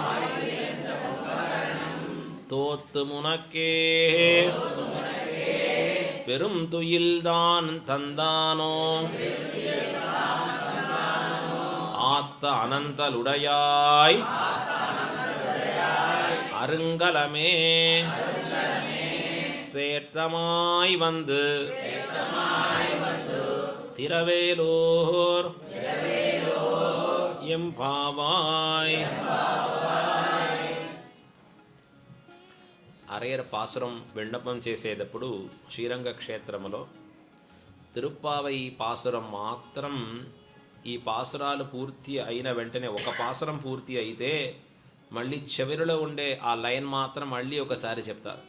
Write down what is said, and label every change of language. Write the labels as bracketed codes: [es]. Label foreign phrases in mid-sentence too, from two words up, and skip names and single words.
[ta] தோத்து முனக்கே பெரும் துயில்தான் தந்தானோ ஆத்த அனந்தலுடையாய் அருங்கலமே தேற்றமாய் வந்து திரவேலூர் எம்பாவாய். [te] అరయర పాసురం విన్నపం చేసేటప్పుడు శ్రీరంగ క్షేత్రములో తిరుప్పావై పాసురం మాత్రం, ఈ పాసురాలు పూర్తి అయిన వెంటనే ఒక పాసురం పూర్తి అయితే మళ్ళీ చివరిలో ఉండే ఆ లైన్ మాత్రం మళ్ళీ ఒకసారి చెప్తారు.